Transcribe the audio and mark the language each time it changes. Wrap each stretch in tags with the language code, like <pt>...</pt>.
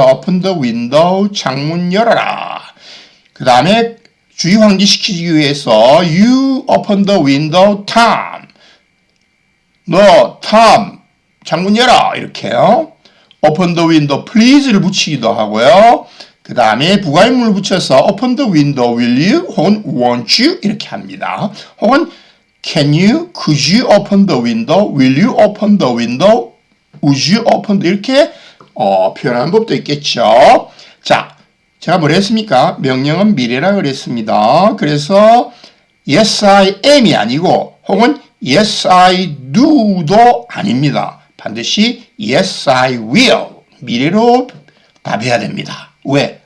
<en>Open the window.</en> <ko>창문 열어라. 그 다음에 주의 환기시키기 위해서</ko> <en>You open the window, Tom.</en> <ko>너, Tom. 창문 열어 이렇게요.</ko> <en>Open the window please</en> <ko>를 붙이기도 하고요. 그 그 다음에 부가인물을 붙여서</ko> <en>open the window, will you?</en> <ko>혹은</ko> <en>won't you?</en> <ko>이렇게 합니다. 혹은</ko> <en>can you? could you open the window? will you open the window? would you open the</en> <ko>이렇게 표현하는 법도 있겠죠. 자, 제가 뭐라 했습니까? 명령은 미래라 그랬습니다. 그래서</ko> <en>yes I am</en> <ko>이 아니고 혹은</ko> <en>yes I do</en> <ko>도 아닙니다. 반드시</ko> <en>yes I will</en> <ko>미래로 답해야 됩니다. 왜?</ko>